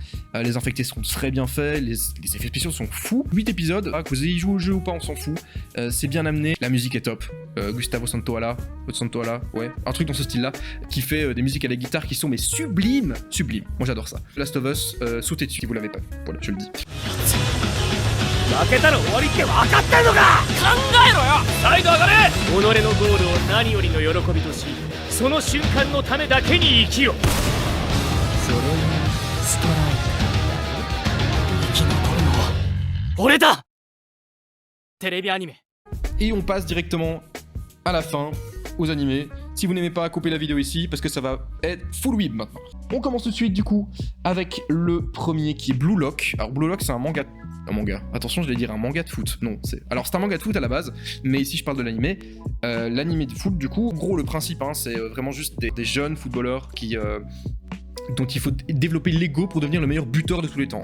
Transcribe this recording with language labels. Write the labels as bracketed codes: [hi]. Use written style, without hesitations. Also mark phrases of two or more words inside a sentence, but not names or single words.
[fr] Les infectés sont très bien faits, les effets spéciaux sont fous. 8 épisodes, que vous ayez joué au jeu ou pas, on s'en fout. C'est bien amené, la musique est top. Gustavo Santaolalla, ouais, un truc dans ce style-là, qui fait des musiques à la guitare qui sont mais sublimes. Moi j'adore ça. The Last of Us, sautez dessus si vous l'avez pas vu. Voilà, je le dis. [ja] 負けたら終わりって分かってんのか。考えろよ。サイド上がれ。己のゴールを何よりの喜びとし、その瞬間のためだけに生きよ。それにストライク。生き残るのは俺だ。テレビアニメ。 [fr] Et on passe directement à la fin, aux animés. Si vous n'aimez pas, coupez la vidéo ici parce que ça va être [en] full whip [fr] maintenant. On commence tout de suite du coup avec le premier qui est Blue Lock. Alors Blue Lock c'est un manga. Attention, je vais dire un manga de foot. Non, c'est un manga de foot à la base, mais ici je parle de l'animé. L'animé de foot, du coup, en gros, le principe, hein, c'est vraiment juste des jeunes footballeurs dont il faut développer l'ego pour devenir le meilleur buteur de tous les temps.